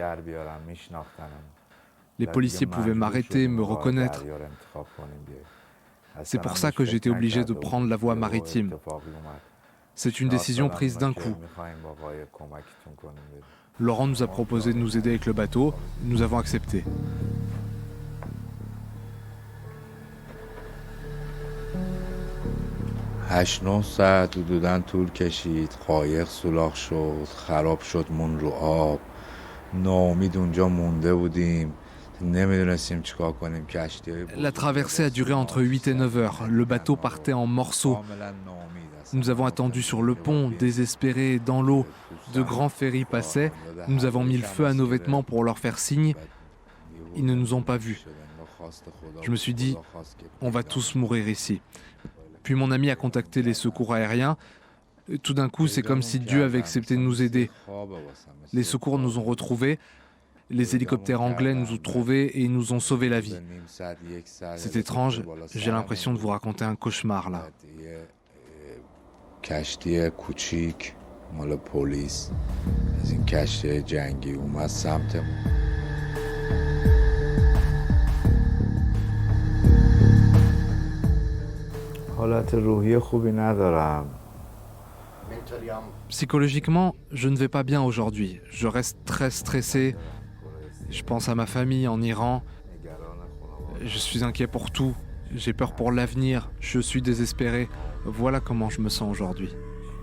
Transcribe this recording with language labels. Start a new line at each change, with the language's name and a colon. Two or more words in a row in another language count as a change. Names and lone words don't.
French: Les policiers pouvaient m'arrêter, me reconnaître. C'est pour ça que j'étais obligé de prendre la voie maritime. C'est une décision prise d'un coup. Laurent nous a proposé de nous aider avec le bateau. Nous avons accepté.
Persian: هشت نه ساعت حدوداً طول کشید. قایق سوراخ شد، خراب شد، مون رو آب. ناامید اونجا مونده بودیم. نمیدونستیم چیکار کنیم.
French: La traversée a duré entre 8 et 9 heures. Le bateau partait en morceaux. Nous avons attendu sur le pont, désespérés, dans l'eau. De grands ferries passaient. Nous avons mis le feu à nos vêtements pour leur faire signe. Ils ne nous ont pas vus. Je me suis dit, on va tous mourir ici. Puis mon ami a contacté les secours aériens. Tout d'un coup, c'est comme si Dieu avait accepté de nous aider. Les secours nous ont retrouvés. Les hélicoptères anglais nous ont trouvés et ils nous ont sauvé la vie. C'est étrange, j'ai l'impression de vous raconter un cauchemar là.
Persian: کشتی کوچیک مال پلیس از این کشتی جنگی اومد سمتمون. حالت روحی خوبی ندارم.
French: Psychologiquement, je ne vais pas bien aujourd'hui. Je reste très stressé. Je pense à ma famille en Iran. Je suis inquiet pour tout. J'ai peur pour l'avenir. Je suis désespéré. Voilà comment je me sens aujourd'hui.